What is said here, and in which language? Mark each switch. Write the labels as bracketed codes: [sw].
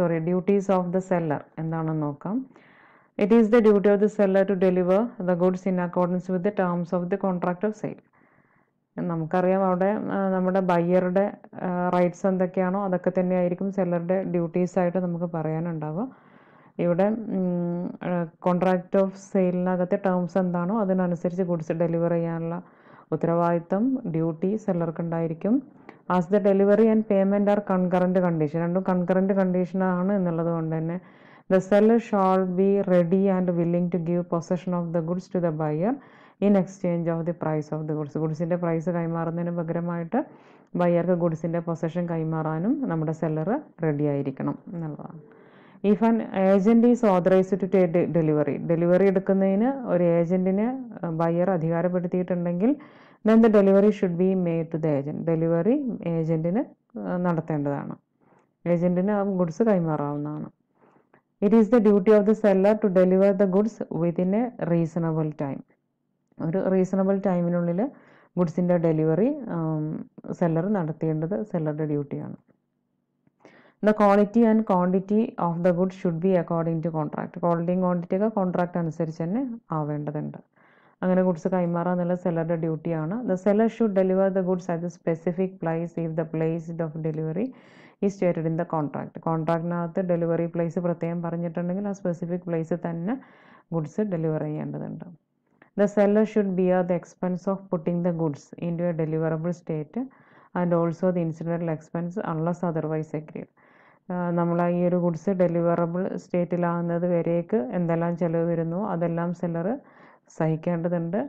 [en] duties of the seller [ml] എന്താണെന്ന് നോക്കാം. [en] It is the duty of the seller to deliver the goods in accordance with the terms of the contract of sale. [ml] നമുക്കറിയാം അവിടെ നമ്മുടെ ബയ്യറുടെ rights എന്തൊക്കെയാണോ അതൊക്കെ തന്നെയായിരിക്കും സെല്ലറുടെ ഡ്യൂട്ടീസായിട്ട് നമുക്ക് പറയാനുണ്ടാവുക. ഇവിടെ കോൺട്രാക്റ്റ് ഓഫ് സെയിലിനകത്തെ ടേംസ് എന്താണോ അതിനനുസരിച്ച് ഗുഡ്സ് ഡെലിവർ ചെയ്യാനുള്ള ഉത്തരവാദിത്തം ഡ്യൂട്ടി സെല്ലർക്ക് ഉണ്ടായിരിക്കും. [en] as the delivery and payment are concurrent condition, [ml] രണ്ടും കൺകറൻറ്റ് കണ്ടീഷനാണ് എന്നുള്ളത് കൊണ്ട് തന്നെ [en] the seller shall be ready and willing to give possession of the goods to the buyer in exchange of the price of the goods. [ml] ഗുഡ്സിൻ്റെ price കൈമാറുന്നതിന് പകരമായിട്ട് ബയ്യർക്ക് ഗുഡ്സിൻ്റെ possession കൈമാറാനും നമ്മുടെ seller ready ആയിരിക്കണം എന്നുള്ളതാണ്. [en] if an agent is authorised to take delivery [ml] എടുക്കുന്നതിന് ഒരു ഏജൻറ്റിനെ buyer അധികാരപ്പെടുത്തിയിട്ടുണ്ടെങ്കിൽ [en] then the delivery should be made to the agent. [ml] Delivery ഏജൻറ്റിന് നടത്തേണ്ടതാണ്, ഏജൻറ്റിന് ആ goods കൈമാറാവുന്നതാണ്. [en] It is the duty of the seller to deliver the goods within a reasonable time. [ml] ഒരു reasonable ടൈമിനുള്ളിൽ ഗുഡ്സിൻ്റെ delivery seller നടത്തേണ്ടത് സെല്ലറുടെ ഡ്യൂട്ടിയാണ്. [en] The quality and quantity of the goods should be according to contract. [ml] ക്വാളിറ്റിയും ക്വാണ്ടിറ്റിയൊക്കെ contract അനുസരിച്ച് തന്നെ ആവേണ്ടതുണ്ട്. അങ്ങനെ goods കൈമാറുക എന്നുള്ളത് സെല്ലറുടെ ഡ്യൂട്ടിയാണ്. [en] The seller should deliver the goods at the specific place if the place of delivery is stated in the contract. [ml] കോൺട്രാക്റ്റിനകത്ത് delivery place പ്രത്യേകം പറഞ്ഞിട്ടുണ്ടെങ്കിൽ ആ സ്പെസിഫിക് പ്ലേസ് തന്നെ ഗുഡ്സ് ഡെലിവർ ചെയ്യേണ്ടതുണ്ട്. [en] The seller should bear the expense of putting the goods into a deliverable state and also the incidental expense unless otherwise agreed. [ml] നമ്മൾ ഈ ഒരു goods deliverable സ്റ്റേറ്റിലാകുന്നത് വരേക്ക് എന്തെല്ലാം ചിലവ് വരുന്നു അതെല്ലാം സെല്ലർ സഹിക്കേണ്ടതുണ്ട്.